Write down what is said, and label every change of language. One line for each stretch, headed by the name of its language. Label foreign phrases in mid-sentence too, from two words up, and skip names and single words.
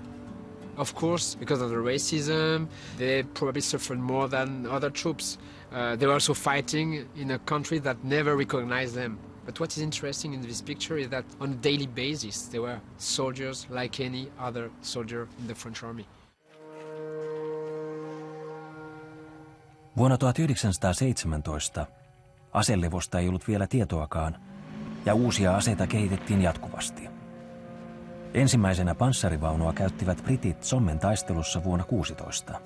English: Of course, because of the racism, they probably suffered more than other troops. They were also fighting in a country that never recognized them. But what is interesting in this picture is that on a daily basis, they were soldiers like any other soldier in the French army.
Finnish: Vuonna 1917 aselevosta ei ollut vielä tietoakaan, ja uusia aseita kehitettiin jatkuvasti. Ensimmäisenä panssarivaunua käyttivät britit Sommen taistelussa vuonna 16.